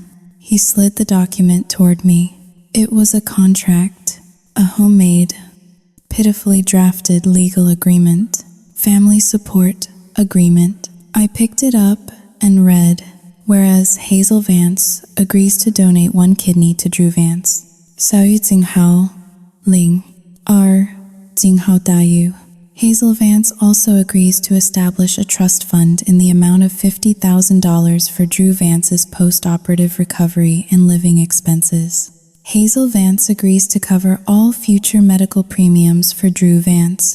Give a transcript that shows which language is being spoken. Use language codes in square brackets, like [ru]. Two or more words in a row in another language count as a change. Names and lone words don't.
[en] He slid the document toward me. It was a contract, a homemade, pitifully drafted legal agreement. Family support agreement. I picked it up and read, whereas Hazel Vance agrees to donate 1 kidney to Drew Vance. Saoyuting Hao Ling. R. Jinghao Dayu. Hazel Vance also agrees to establish a trust fund in the amount of $50,000 for Drew Vance's post-operative recovery and living expenses. Hazel Vance agrees to cover all future medical premiums for Drew Vance.